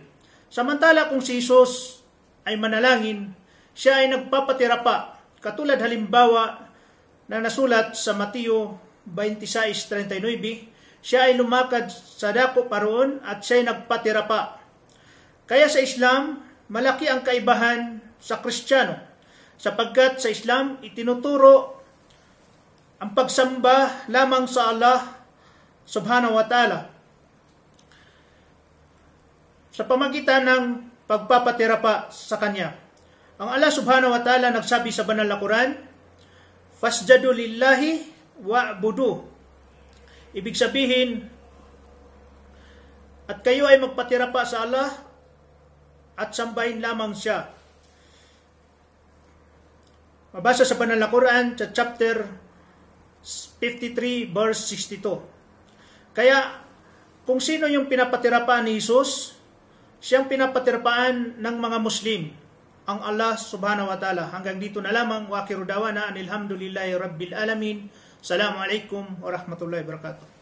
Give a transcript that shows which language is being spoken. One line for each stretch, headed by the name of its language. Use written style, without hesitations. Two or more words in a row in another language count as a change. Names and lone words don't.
Filipino: Samantala kung si Jesus ay manalangin, siya ay nagpapatira pa, katulad halimbawa na nasulat sa Mateo 26:39, siya ay lumakad sa dako paroon at siya ay nagpatira pa. Kaya sa Islam, malaki ang kaibahan sa Kristiyano, sapagkat sa Islam itinuturo ang pagsamba lamang sa Allah
Arabic: سبحانه وتعالى
Filipino: sa pamagitan ng pagpapatira pa sa Kanya. Ang Allah
Arabic: سبحانه وتعالى
Filipino: nagsabi sa banal na Quran,
Arabic: "فاسجدوا لله واعبدوا."
Filipino: Ibig sabihin, at kayo ay magpatira pa sa Allah at sambahin lamang siya. Mabasa sa banal na Quran sa
English: chapter 53 verse 62.
Filipino: Kaya kung sino yung pinapatirapaan ni Jesus, siyang pinapatirapaan ng mga Muslim, ang Allah
Arabic: سبحانه وتعالى.
Filipino: Hanggang dito na lamang.
Arabic: وآخر دعوانا أن الحمد لله رب العالمين. السلام عليكم ورحمة الله وبركاته.